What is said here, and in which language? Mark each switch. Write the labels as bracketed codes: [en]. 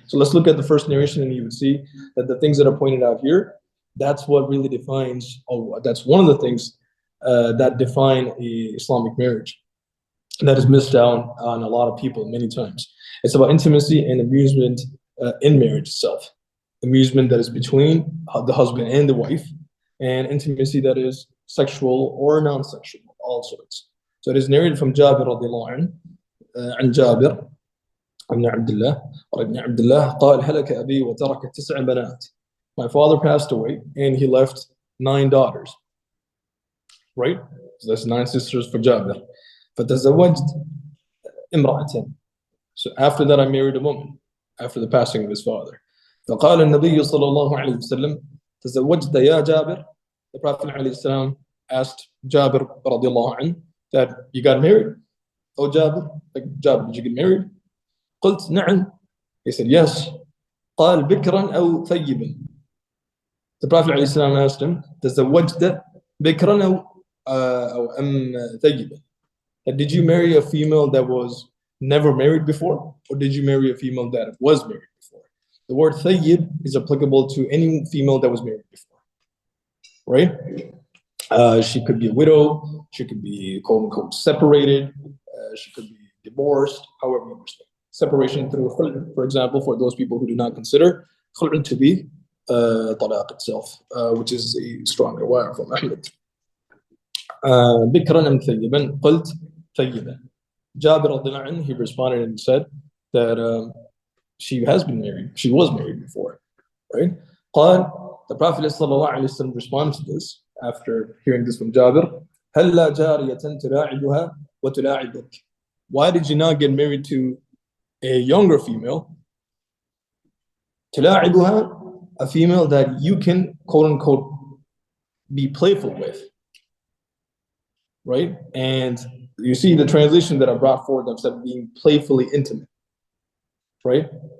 [en] So let's look at the first narration and you would see that the things that are pointed out here, that's what really defines, that's one of the things that define a Islamic marriage. And that is missed out on a lot of people many times. It's about intimacy and amusement in marriage itself. Amusement that is between the husband and the wife, and intimacy that is sexual or non-sexual, all sorts. So it is narrated from Jabir radiallahu anhu, [ar] عن جابر بن عبد الله قال هلك أبي وترك 9 بنات. [en] My father passed away and he left 9 daughters. Right? So that's 9 sisters for Jabir. [ar] فتزوجت امرأة. [en] So after that I married a woman after the passing of his father. [ar] فقال النبي صلى الله عليه وسلم تزوجت يا جابر. [en] The Prophet عليه السلام asked Jabir رضي الله عنه that you got married? Oh Jabir, like Jabir, did you get married? [ar] قلت نعم. [en] He said yes. [ar] قال بكرا أو ثيبا. [en] The Prophet عليه السلام asked him [ar] تزوجت بكرا أو أم ثيبا. [en] Did you marry a female that was never married before, or did you marry a female that was married before? The word thayyib is applicable to any female that was married before, right? She could be a widow, she could be quote unquote separated, she could be divorced, however you understand. Separation through khul, for example, for those people who do not consider khul to be talaq itself, which is a stronger wire from Ahmed. [ar] بكرا أم ثيبا قلت ثيبا. [en] Jabir radiallahu anhu, he responded and said that she has been married. She was married before, right? قال, the Prophet ﷺ responded to this after hearing this from Jabir. [ar] هلا جارية تلاعبها وتلاعبك. [en] Why did you not get married to a younger female? تلاعبها, a female that you can quote unquote be playful with, right? And you see the translation that I brought forward, I've said being playfully intimate, right?